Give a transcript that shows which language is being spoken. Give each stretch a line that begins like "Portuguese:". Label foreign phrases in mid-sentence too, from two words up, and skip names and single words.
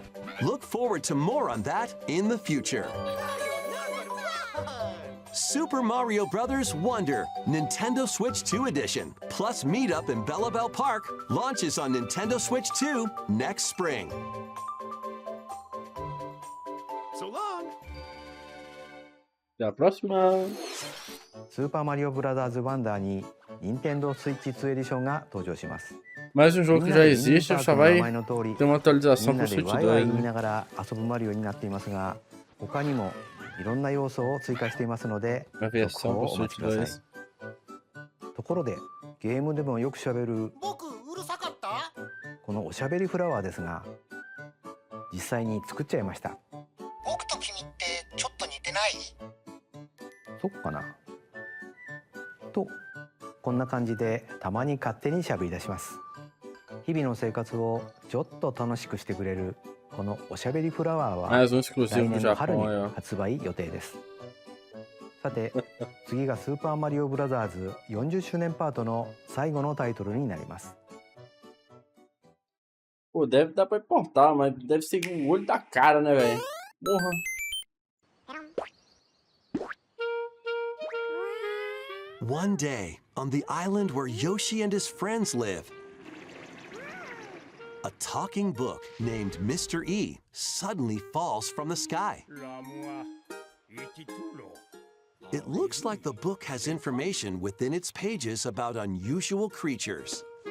English: Look forward to more on that in the future. Super Mario Bros. Wonder Nintendo Switch 2 edition plus Meetup in Bella Bell Park launches on Nintendo Switch 2 next spring. So long.
Portuguese: Até a próxima.
Japanese: スーパーマリオブラザーズワンダーに任天堂スイッチ2エディションが登場します。
Portuguese: Mais um jogo que já existe, só vai
Japanese: 名前の通り、
Portuguese: ter uma
Japanese: み
Portuguese: atualização
Japanese: んな
Portuguese: pro
Japanese: で
Portuguese: Switch
Japanese: ワイワイ
Portuguese: 2,
Japanese: 言い
Portuguese: né?
Japanese: ながら遊ぶマリオになっていますが、他にもいろんな要素を追加していますので、
Portuguese: Uma
Japanese: 続
Portuguese: versão
Japanese: 報
Portuguese: pro
Japanese: をお待
Portuguese: Switch
Japanese: ちくだ
Portuguese: 2.
Japanese: さい。ところで、ゲームでもよくしゃべる僕うるさかった？このおしゃべりフラワーですが、実際に作っちゃいました。僕と君ってちょっと似てない？そっかなと、こんな感じでたまに勝手にしゃべり出します。日々の生活をちょっと楽しくしてくれるこのおしゃべりフラワーは
Portuguese: Mais um
Japanese: 来
Portuguese: exclusivo do
Japanese: 年の春に
Portuguese: Japão aí, ó.
Japanese: 発売予定です。さて、次がスーパーマリオブラザーズ40周年パートの最後のタイトルになります。
Portuguese: Pô, deve dar pra importar, mas deve ser o olho da cara, né, velho? Porra.
English: One day, on the island where Yoshi and his friends live, a talking book named Mr. E suddenly falls from the sky. It looks like the book has information within its pages about unusual creatures.